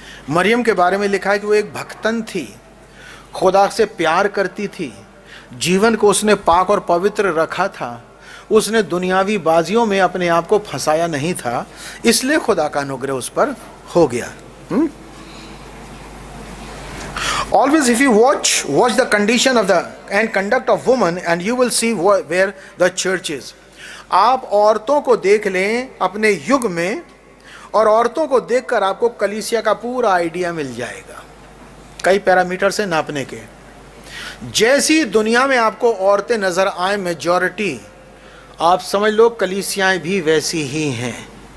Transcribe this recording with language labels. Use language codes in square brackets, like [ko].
[hi] मरियम के बारे में लिखा है कि वो एक भक्तन थी, खुदा से प्यार करती थी, जीवन को उसने पाक और पवित्र रखा था, उसने दुनियावी बाजियों में अपने आप को फंसाया नहीं था, इसलिए खुदा का अनुग्रह उस पर हो गया। [en] Always if you watch the condition of the and conduct of woman and you will see where the church is. [hi] आप औरतों को देख लें अपने युग में, और औरतों को देखकर आपको कलीसिया का पूरा आइडिया मिल जाएगा, कई पैरामीटर से नापने के। जैसी दुनिया में आपको औरतें नजर आए मेजॉरिटी, आप समझ लो कलीसियाएं भी वैसी ही हैं।